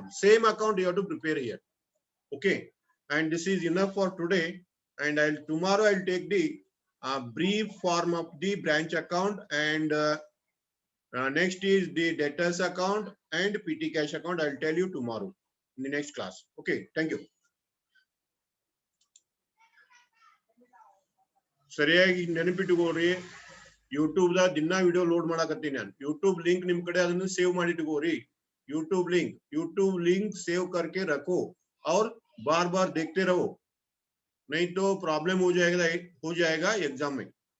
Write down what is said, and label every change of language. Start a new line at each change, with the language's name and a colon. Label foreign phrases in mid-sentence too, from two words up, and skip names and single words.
English: Same account you have to prepare here. Okay, and this is enough for today. And tomorrow I'll take the brief form of the branch account, and next is the debtors account and petty cash account. I'll tell you tomorrow in the next class. Okay, thank you.
Kannada: ಸರಿಯಾಗಿ ನೆನಪಿಟ್ಟುಕೋರಿ, ಯೂಟ್ಯೂಬ್ ದ ದಿನ
English: video load
Kannada: ಮಾಡಕತ್ತೀನಿ ನಾನು. ಯೂಟ್ಯೂಬ್ ಲಿಂಕ್ ನಿಮ್ ಕಡೆ ಅದನ್ನು ಸೇವ್ ಮಾಡಿಟ್ಕೋರಿ.
Hindi: यूट्यूब
English: link save
Hindi: करके रखो और बार बार देखते रहो, नहीं तो प्रॉब्लम हो जाएगा एग्जाम में.